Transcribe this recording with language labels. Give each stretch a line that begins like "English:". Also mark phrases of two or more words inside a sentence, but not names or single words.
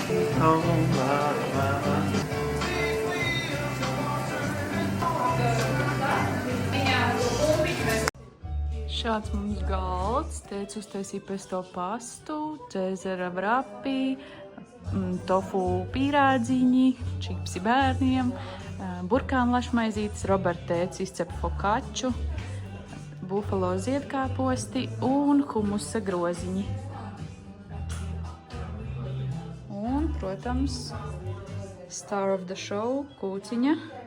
Latvian: Šāds mums galds, teicu uztaisīja pesto pastu, cēzara vrapi, tofu pīrādziņi, čipsi bērniem, burkānu lašmaizītes, Robert tēcis izcepa fokaču, bufalo ziedkāposti un humusa groziņi. Un, protams,
English: star of the show,
Latvian: kūciņa.